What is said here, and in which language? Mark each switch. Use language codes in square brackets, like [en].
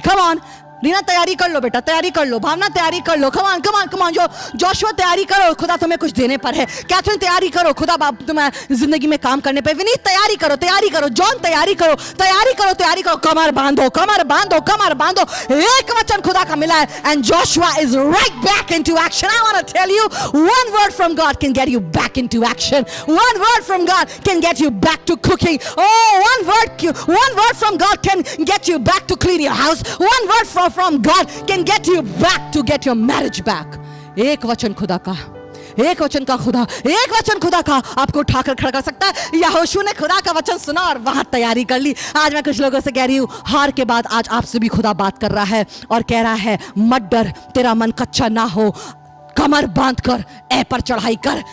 [en] come on [hi] Reena, तैयारी कर लो बेटा, तैयारी कर लो, भावना तैयारी कर लो, कमान कमान कमान, जो जोशुआ तैयारी करो, खुदा तुम्हें कुछ देने पर है, कैथरीन तैयारी करो, खुदा बाप तुम्हें जिंदगी में काम करने पे, विनीत तैयारी करो, तैयारी करो, जॉन तैयारी करो, तैयारी करो, तैयारी करो, कमर बांधो, कमर बांधो, कमर बांधो। एक वचन खुदा का मिला है, [en] And Joshua is right back into action. I want to tell you, one word from God can get you back into action, one word from God can get you back to cooking, oh one word from God can get you back to clean your house, one word from God can get you back to get your marriage back। [hi] एक वचन खुदा का, एक वचन का खुदा, एक वचन खुदा का आपको उठाकर खड़ा कर सकता है। यहोशू ने खुदा का वचन सुना और वहां तैयारी कर ली। आज मैं कुछ लोगों से कह रही हूं, हार के बाद आज आपसे भी खुदा बात कर रहा है और कह रहा है, मत डर, तेरा मन कच्चा ना हो, कमर बांध कर ए पर चढ़ाई कर।